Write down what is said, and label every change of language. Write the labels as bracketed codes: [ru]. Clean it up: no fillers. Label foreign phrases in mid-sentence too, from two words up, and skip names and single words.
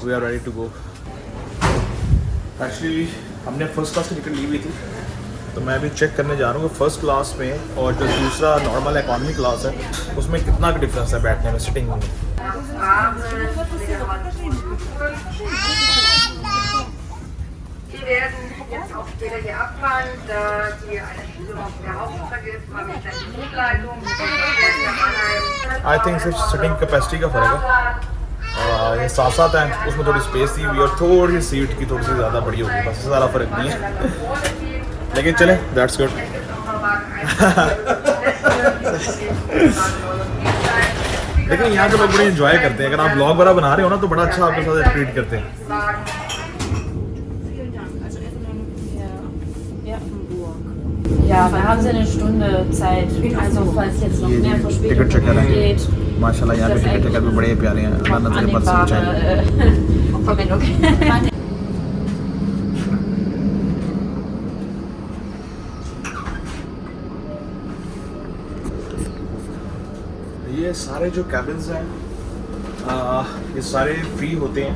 [en] we are ready to go. [hi] एक्चुअली हमने [en] first class [hi] की टिकट ली हुई थी तो मैं अभी चेक करने जा रहा हूँ कि [en] first class [hi] में और जो दूसरा [en] normal economy class [hi] है उसमें कितना का डिफरेंस है बैठने में, सिटिंग में। [de] Die werden jetzt auch später hier abfahren, da hier eine Schule auf der Hauptstrecke ist, mal mit der Zugleitung, [en] I think [hi] सिर्फ [en] sitting capacity [hi] का फ़र्क है। ये साथ साथ हैं उसमें थोड़ी स्पेस थी हुई और थोड़ी सीट की थोड़ी सी ज़्यादा बड़ी होगी, बस ज़्यादा फ़र्क नहीं है। लेकिन चले, [en] that's good. [hi] लेकिन यहाँ के लोग बड़े एंजॉय करते हैं। अगर आप ब्लॉग वगैरह बना रहे हो ना तो बड़ा अच्छा आपके साथ ट्रीट करते हैं। [de] Ja, wir haben so eine Stunde Zeit. Also falls jetzt noch mehr [hi] टिकट [de] Verspätung [hi] चेक करें [de] geht, [hi] माशाल्लाह यहाँ पे टिकट चेकर भी बड़े प्यारे हैं अल्लाह नजर बद से बचाए। [de] Verbindung. [hi] ये सारे जो कैबिन्स हैं ये सारे फ्री होते हैं।